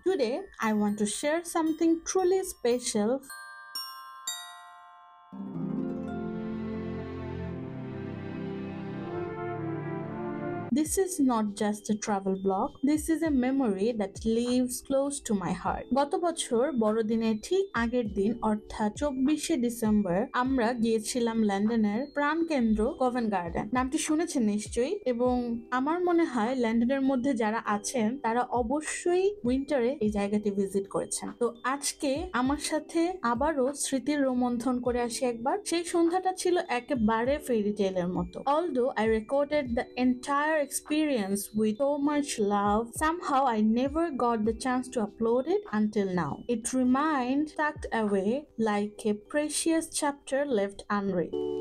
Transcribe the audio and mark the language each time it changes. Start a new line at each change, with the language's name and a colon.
English: Today, I want to share something truly special. This is not just a travel blog, this is a memory that lives close to my heart.
Bangla: গত বছর বড়দিনের ঠিক আগের দিন অর্থাৎ 24শে December আমরা গিয়েছিলাম লন্ডনের প্রাণকেন্দ্র কভেন্ট গার্ডেন। নামটি শুনেছেন নিশ্চয়ই, এবং আমার মনে হয় লন্ডনের মধ্যে যারা আছেন তারা অবশ্যই উইন্টারে এই জায়গাটি ভিজিট করেছেন। তো আজকে আমার সাথে আবারও স্মৃতির রোমন্থন করে আসি একবার। সেই সন্ধ্যাটা ছিল একেবারে ফেরি টেলের মতো।
English: Although I recorded the entire experience with so much love, somehow I never got the chance to upload it until now. It remained tucked away like a precious chapter left unread.